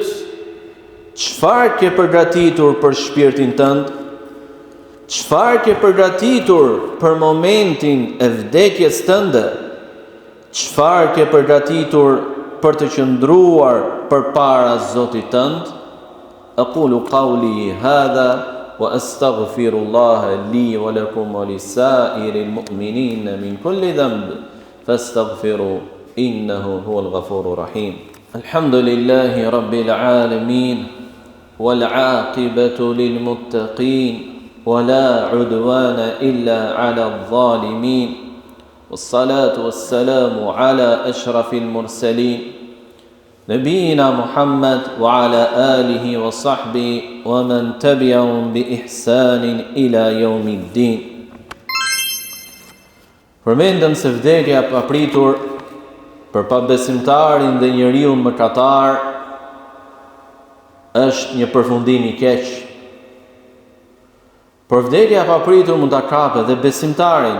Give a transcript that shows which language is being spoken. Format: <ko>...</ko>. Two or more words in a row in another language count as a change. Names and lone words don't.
<sq>Çfarë ke përgatitur për shpirtin tënd? Çfarë ke përgatitur për momentin e vdekjes tënde? Çfarë ke përgatitur për të qëndruar përpara Zotit tënd?</sq> <ar>أقول قولي هذا وأستغفر الله لي ولكم ولسائر المؤمنين من كل ذنب فاستغفروه إنه هو الغفور الرحيم. الحمد لله رب العالمين والعاقبة للمتقين ولا عدوان إلا على الظالمين والصلاة والسلام على أشرف المرسلين نبينا محمد وعلى آله وصحبه ومن تبعهم بإحسان إلى يوم الدين.</ar> <sq>Përmendëm se vdekja pa pritur për pabesimtarin dhe njeriu mëkatar është një përfundim i keq. Por vdekja pa pritur mund ta kapë dhe besimtarin.</sq>